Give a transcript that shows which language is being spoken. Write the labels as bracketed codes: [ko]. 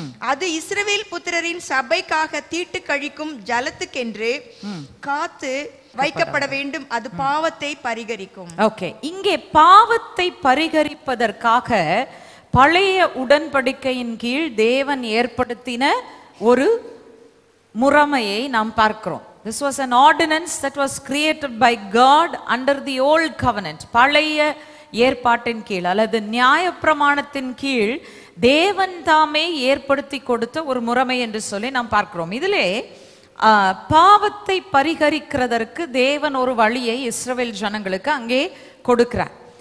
[ta] அது இஸ்ரவேல் புத்திரரின் சபைக்காக தீட்டு கழிக்கும் ஜலத்துக்கென்று காத்து வைக்கப்பட வேண்டும். அது பாவத்தை பரிகரிக்கும். ஓகே, இங்கே பாவத்தை பரிகரிப்பதற்காக பழைய உடன்படிக்கையின் கீழ் தேவன் ஏற்படுத்தின ஒரு முறைமையை நாம் பார்க்கிறோம். [en] This was an ordinance that was created by God under the old covenant. [ta] பழைய ஏற்பாட்டின் கீழ் அல்லது நியாயப்பிரமாணத்தின் கீழ் தேவன் தாமே ஏற்படுத்தி கொடுத்த ஒரு முறைமை என்று சொல்லி நாம் பார்க்கிறோம். இதிலே பாவத்தை பரிகரிக்கிறதற்கு தேவன் ஒரு வழியை இஸ்ரவேல் ஜனங்களுக்கு அங்கே கொடுக்கிறார்.